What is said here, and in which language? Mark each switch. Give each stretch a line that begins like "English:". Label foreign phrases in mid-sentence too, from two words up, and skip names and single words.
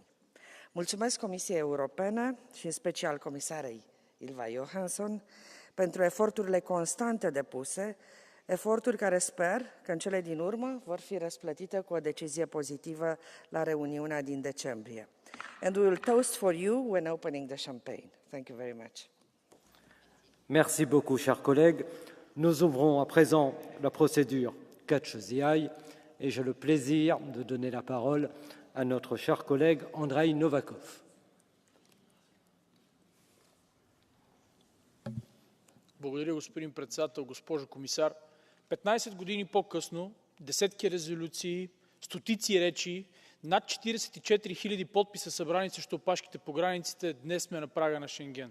Romanian: Mulțumesc Comisiei Europene și în special comisarei Ylva Johansson pentru eforturile constante depuse, eforturi care sper că în cele din urmă vor fi răsplătite cu o decizie pozitivă la reuniunea din decembrie.
English: And we will toast for you when opening the champagne. Thank you very much.
French: Merci beaucoup, chers collègues. Nous ouvrons à présent la procédure Catch the Eye et j'ai le plaisir de donner la parole à notre cher collègue Andrei Novakov.
Bulgarian: Благодаря, господин председател, госпожо комисар. 15 години по-късно, десетки резолюции, стотици речи, над 44 000 подписа събрани срещу опашките по границите, днес сме на прага на Шенген.